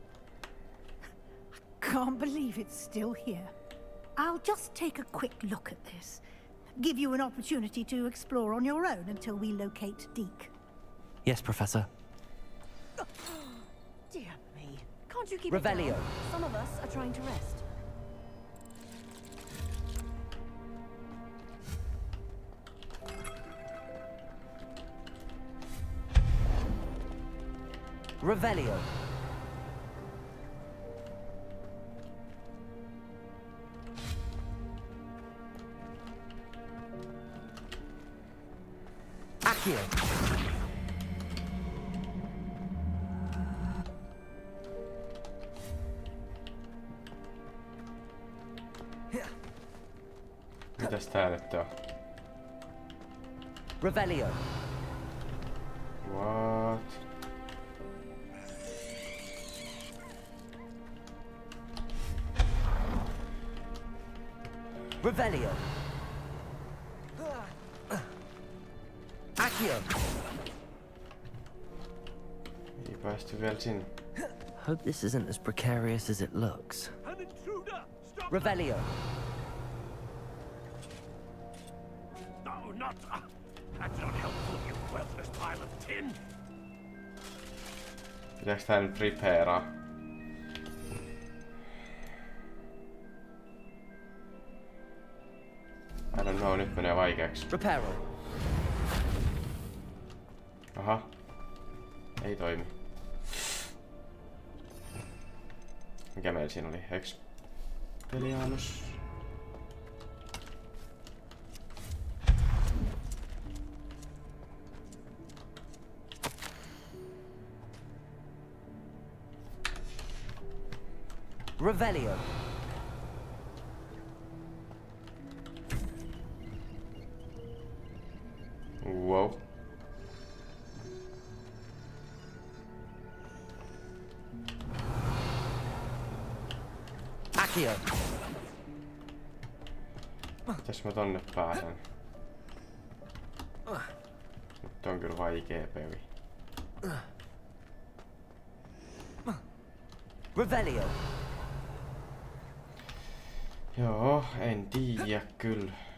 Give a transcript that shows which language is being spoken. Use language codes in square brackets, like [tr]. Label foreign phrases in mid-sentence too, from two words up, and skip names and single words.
[en] I can't believe it's still here. I'll just take a quick look at this. Give you an opportunity to explore on your own until we locate Deke. Yes, Professor. Dear me. Can't you keep Revelio. it down? Some of us are trying to rest. Revelio. Accio. [fi] Mitäs tää nyt on? Revelio. [en] What? Revelio. Accio. [fi] Ei päästy vielä sinne. [en] Hope this isn't as precarious as it looks. An intruder! Stop! Revelio. No, not... that's not helpful, you worthless pile of tin! [fi] Pitääks tää nyt preparaa? [en] I don't know, [fi] nyt menee vaikeaksi. Reparo. Aha. Ei toimi. Mikä meillä siinä oli? Expelliarmus. Revelio. Wow. Accio. Mitäs mä tonne pääsen? Nyt on kyllä vaikee peli. Revelio. Joo, en tiedä kyllä.